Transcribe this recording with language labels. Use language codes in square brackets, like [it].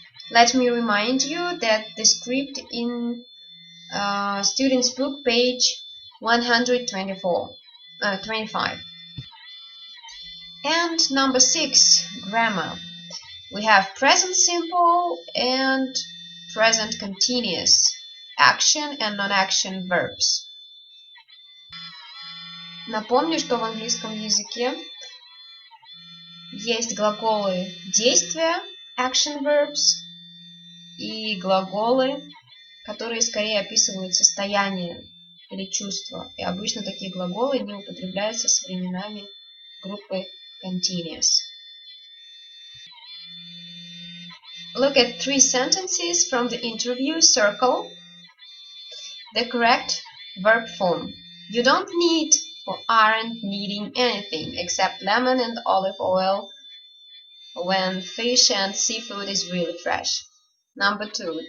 [en] Let me remind you that the script in student's book, page 125. And number 6, grammar. We have present simple and present continuous, action and non-action verbs. [ru] Напомню, что в английском языке есть глаголы действия, action verbs, и глаголы, которые скорее описывают состояние или чувство. И обычно такие глаголы не употребляются с временами группы continuous. [en] Look at 3 sentences from the interview. Circle the correct verb form. You don't need or aren't needing anything except lemon and olive oil when fish and seafood is really fresh. Number 2.